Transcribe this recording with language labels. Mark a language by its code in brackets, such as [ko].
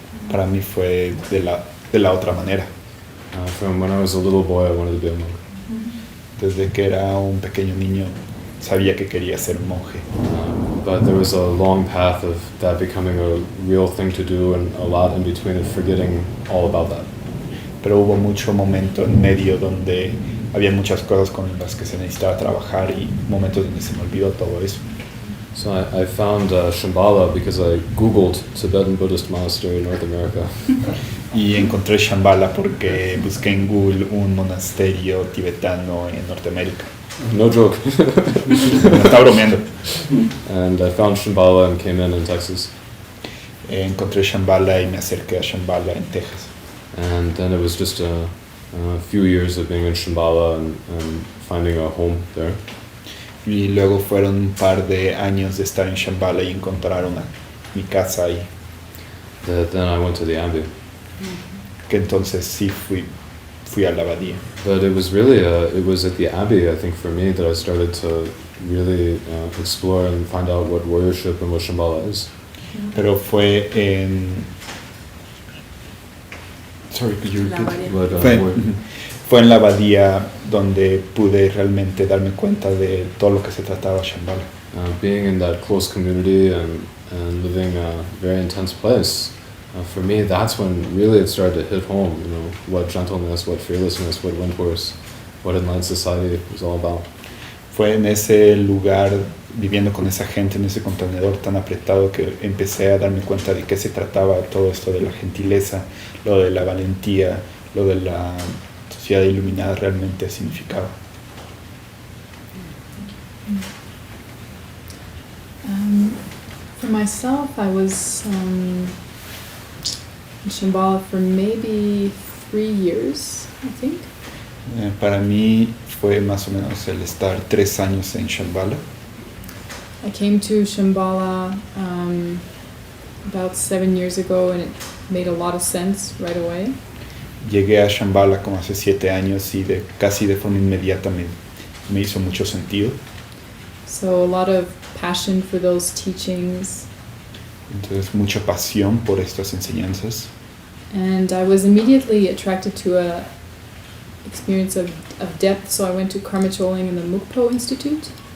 [es] Para mí fue de la otra manera. [en] From when I was a little boy, I wanted to be a monk. [es] Desde que era un pequeño niño sabía que quería ser monje. [en] But there was a long path of that becoming a real thing to do, and a lot in between of forgetting all about that. [es] Pero hubo mucho momento en medio donde había muchas cosas con las que se necesitaba trabajar y momentos donde se me olvidó todo eso. [en] So I found Shambhala because I Googled Tibetan Buddhist monastery in North America. [es] Y encontré Shambhala porque busqué en Google un monasterio tibetano en Norteamérica. [en] No joke. [es] Me estaba bromeando. [en] And I found Shambhala and came in Texas. [es] Encontré Shambhala y me acerqué a Shambhala en Texas. [en] And then it was just a few years of being in Shambhala and finding a home there. [es] Y luego fueron un par de años de estar en Shambhala y encontrar mi casa ahí. [en] Then I went to the Abbey. [es] Que entonces sí fui a la abadía. [en] But it was really, it was at the Abbey, I think, for me, that I started to really explore and find out what warriorship and what Shambhala is. [es] Pero fue en... [en] Sorry, could you repeat? [es] Fue en la abadía donde pude realmente darme cuenta de todo lo que se trataba Shambhala. [en] Being in that close community and living a very intense place, for me, that's when really it started to hit home, what gentleness, what fearlessness, what Windhorse, what Enlightened Society was all about. [es] Fue en ese lugar, viviendo con esa gente, en ese contenedor tan apretado, que empecé a darme cuenta de qué se trataba todo esto de la gentileza, lo de la valentía, lo de la sociedad iluminada realmente significaba. [en] For myself, I was in Shambhala for maybe 3 years, I think. [es] Para mí fue más o menos el estar 3 años en Shambhala. [en] I came to Shambhala about 7 years ago, and it made a lot of sense right away. [es] Llegué a Shambhala como hace 7 años y casi de forma inmediata me hizo mucho sentido. [en] So a lot of passion for those teachings. [es] Entonces mucha pasión por estas enseñanzas. [en] And I was immediately attracted to a experience of depth, so I went to Karma Choling in the Mukpo Institute.